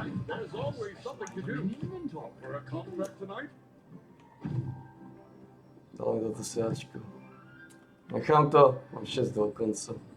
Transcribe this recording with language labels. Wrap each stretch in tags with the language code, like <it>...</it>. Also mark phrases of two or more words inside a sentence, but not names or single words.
<en>There's always something to do. For a contract tonight?</en> <sk>Dal mi toto siačku. Nechám to, mám 6 do konca.</sk>